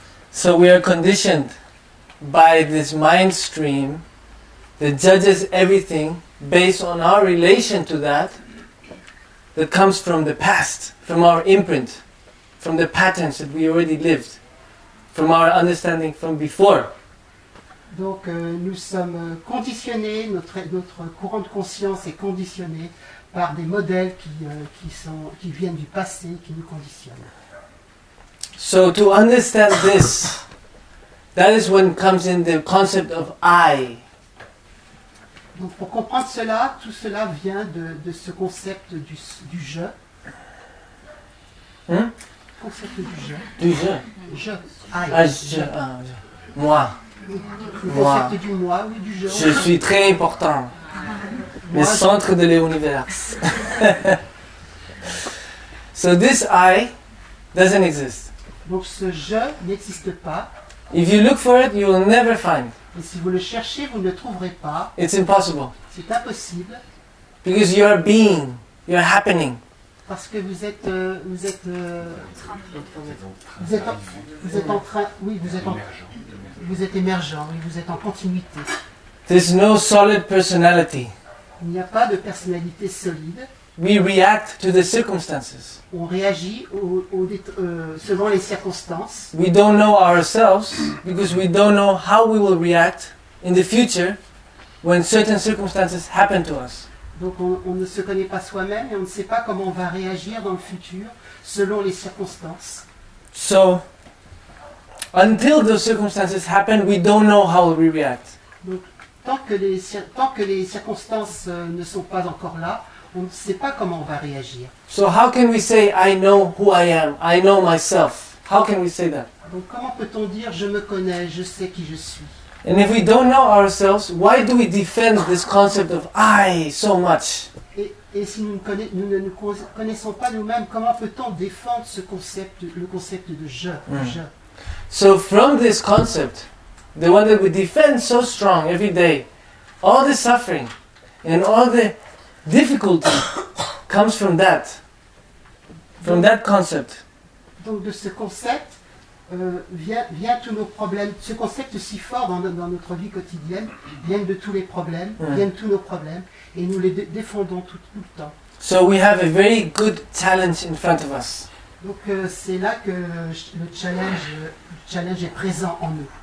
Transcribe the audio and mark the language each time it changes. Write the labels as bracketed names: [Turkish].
[English] So we are conditioned by this mind stream that judges everything based on our relation to that comes from the past, from our imprint, from the patterns that we already lived, from our understanding from before. [French] Donc nous sommes conditionnés, notre courant de conscience est conditionné par des modèles qui viennent du passé, qui nous conditionnent. [English] So to understand this, that is when comes in the concept of I. [French] Donc pour comprendre cela, tout cela vient de ce concept du je. Concept du je. Du je. Je. Moi. Le concept du moi, oui, du je. Je suis très important. Le centre de l'univers. [English] So this I doesn't exist. [French] Donc ce je n'existe pas. [English] If you look for it, you will never find. [French] Et si vous le cherchez, vous ne le trouverez pas. [English] It's impossible. [French] C'est impossible. [English] Because you are being, you are happening. [French] Parce que vous êtes en train, oui, vous êtes émergent, oui, vous êtes en continuité. [English] There's no solid personality. [French] Il n'y a pas de personnalité solide. [English] We react to the circumstances. [French] On réagit selon les circonstances. [English] We don't know ourselves because we don't know how we will react in the future when certain circumstances happen to us. [French] Donc on ne se connaît pas soi-même et on ne sait pas comment on va réagir dans le futur selon les circonstances. [English] So, until those circumstances happen, we don't know how we react. [French] Donc tant que les circonstances ne sont pas encore là, on ne sait pas comment on va réagir. [English] So how can we say, I know who I am, I know myself? How can we say that? [French] Donc comment peut-on dire je me connais, je sais qui je suis? [English] And if we don't know ourselves, why do we defend this concept of I so much? [French] Et Et si nous ne nous connaissons pas nous-mêmes, comment peut-on défendre le concept de je, je? [English] So from this concept, the one that we defend so strong every day, all the suffering and all the difficulty comes from that concept. [French] Donc de ce concept vient tous nos problèmes. Ce concept si fort dans notre vie quotidienne vient de tous les problèmes, viennent tous nos problèmes, et nous les défendons tout le temps. [English] So we have a very good challenge in front of us. [French] Donc c'est là que le challenge est présent en nous.